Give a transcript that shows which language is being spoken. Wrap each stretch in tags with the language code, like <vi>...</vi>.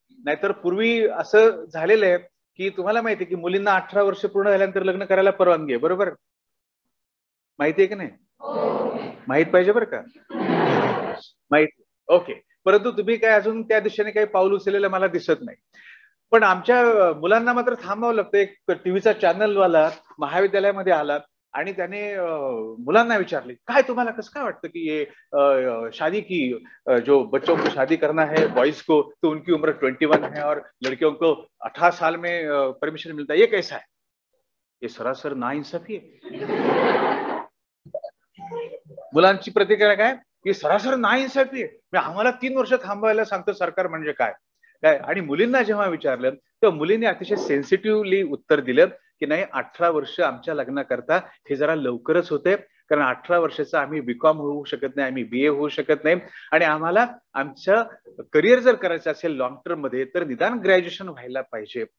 <mr>नाहीतर पूर्वी असं झालेलं आहे की तुम्हाला माहिती आहे की मुलींना 18 वर्ष पूर्ण झाल्यानंतर लग्न करायला परवानगी आहे. बरोबर माहिती आहे की नाही? माहित पाहिजे बरं का, माहिती. ओके. परंतु तुम्ही काय अजून त्या दिशेने काही पाऊल उचललेलं मला दिसत नाही. पण आमच्या मुलांना मात्र थांबावं लागतं. एक टीव्हीचा चॅनलवाला महाविद्यालयामध्ये आला आणि त्याने मुलांना विचारले, काय तुम्हाला कसं काय वाटतं की</mr> <hi>ये शादी की जो बच्चों को शादी करना है बॉयज को तो उनकी उम्र 21 है और लड़कियों को 18 साल में परमिशन मिलता है, ये कैसा है? ये सरासर नाइंसाफी</hi> <mr>आहे. मुलांची प्रतिक्रिया काय? की</mr> <hi>सरासर नाइन्साफी</hi> <mr>आहे, आम्हाला 3 वर्ष थांबायला सांगतो सरकार म्हणजे काय काय. आणि मुलींना जेव्हा विचारलं तेव्हा मुलींनी अतिशय सेन्सिटिव्हली उत्तर दिलं की नाही, 18 वर्ष आमच्या लग्नाकरता हे जरा लवकरच होते, कारण 18 वर्षाचा आम्ही बीकॉम होऊ शकत नाही, आम्ही BA होऊ शकत नाही, आणि आम्हाला आमचं करिअर जर करायचं असेल लॉंग टर्म मध्ये तर निदान ग्रॅज्युएशन व्हायला पाहिजे.</mr>